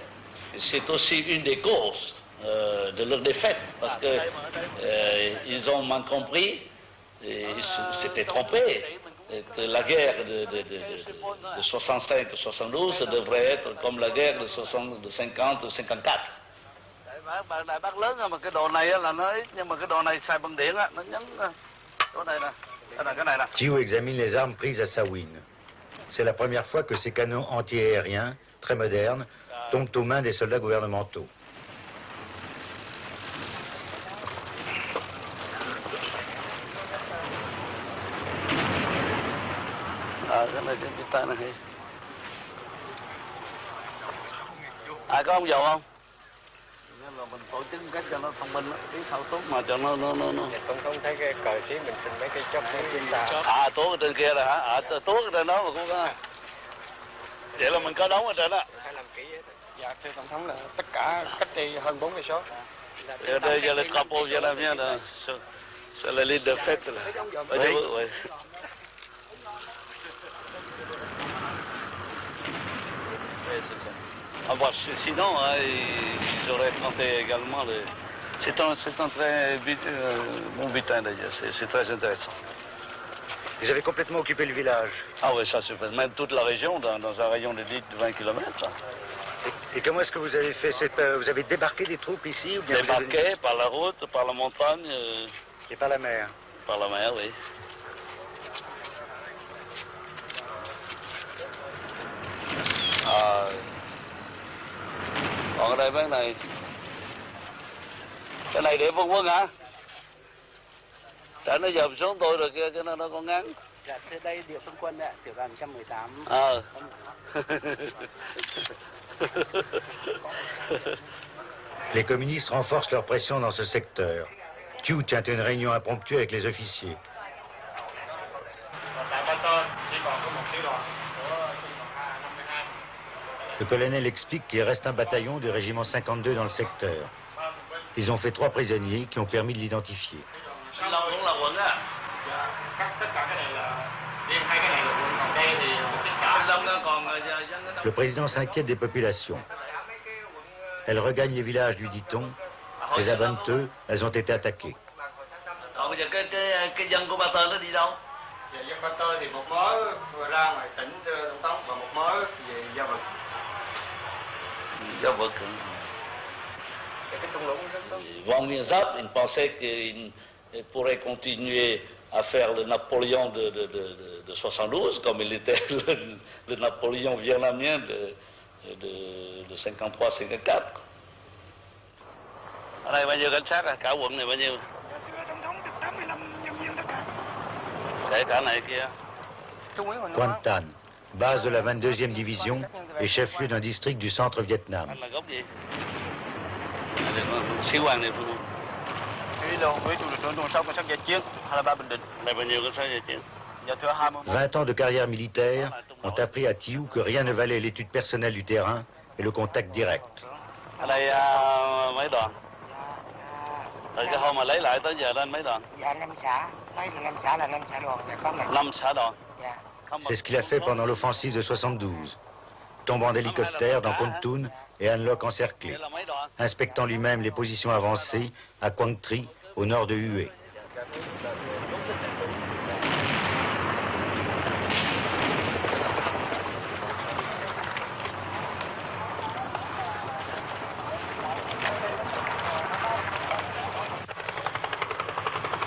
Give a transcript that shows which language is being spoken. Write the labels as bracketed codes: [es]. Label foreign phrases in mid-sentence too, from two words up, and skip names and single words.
[fr] C'est aussi une des causes de leur défaite, parce qu'ils ont mal compris, ils s'étaient trompés, que la guerre de 65-72 devrait être comme la guerre de 50-54. [vi] Đại bác lớn mà cái đồ này là nó ít, nhưng mà cái đồ này xài bằng điện á, nó nhấn chỗ này nè, cái này nè. [fr] Thiou examine les armes prises à Sawin. C'est la première fois que ces canons anti-aériens, très modernes, tombent aux mains des soldats gouvernementaux. [vi] Cái này cái tay này. Có ông dầu không? Nên là mình tổ chức cách cho nó thông minh, cái thao tốt mà cho nó. Tổng thống thấy cái cờ xí mình xin mấy cái chóp trên tàu. Tốt ở trên kia là hả? Tốt ở trên đó mà cũng có. Vậy là mình có đóng ở trên đó. Phải làm kỹ hết. Dạ thưa tổng thống là tất cả cách đây hơn 40 số. Đây giờ là couple giờ làm nha là [fr] c'est la ligne de fête [vi] là. [fr] Oui. Sinon, ils auraient tenté également le... C'est un très bon butin d'ailleurs, c'est très intéressant. Vous avez complètement occupé le village. Ah oui, ça se fait. Même toute la région, dans un rayon de 20 km. Et comment est-ce que vous avez fait vous avez débarqué des troupes ici ou bien débarqué par la route, par la montagne. Et par la mer. Par la mer, oui. [vi] Còn ở đây bên này, cái này để Vương Quân hả? Tại nó dòm xuống tôi rồi kia, cho nên nó còn ngắn. Dạ, thế đây địa phương quân ạ, tiểu đoàn 118. [fr] Les communistes renforcent leur pression dans ce secteur. Thiou tient une réunion impromptue avec les officiers. Le colonel explique qu'il reste un bataillon du régiment 52 dans le secteur. Ils ont fait 3 prisonniers qui ont permis de l'identifier. Le président s'inquiète des populations. Elles regagnent les villages, lui dit-on, mais à Venteux, elles ont été attaquées. [vi] Dân Ba Tơ thì một mớ ra ngoài tỉnh Tổng thống và một mớ về Gia Vực. Gia Vực. [fr] Van Mienzap, il pensait qu'il pourrait continuer à faire le Napoléon de 72, comme il était le Napoléon vietnamien de 53-54. [vi] Ở đây bao nhiêu cảnh sát, cả quận này bao nhiêu? [fr] Quan Tan, base de la 22e division et chef-lieu d'un district du centre Vietnam. [vi] Sĩ quan này [fr] 20 ans de carrière militaire ont appris à Thiou que rien ne valait l'étude personnelle du terrain et le contact direct. [vi] Ở đây mấy đoàn? Từ cái hôm mà lấy lại tới giờ lên mấy đoàn? Dạ 5 xã, nói 5 xã là 5 xã đoàn, dạ có 5 xã đoàn. Dạ. [fr] C'est ce qu'il a fait pendant l'offensive de 72, tombant d'hélicoptère dans Kon Tum et An Loc encerclés, inspectant lui-même les positions avancées à Quang Tri, au nord de Hue. Alors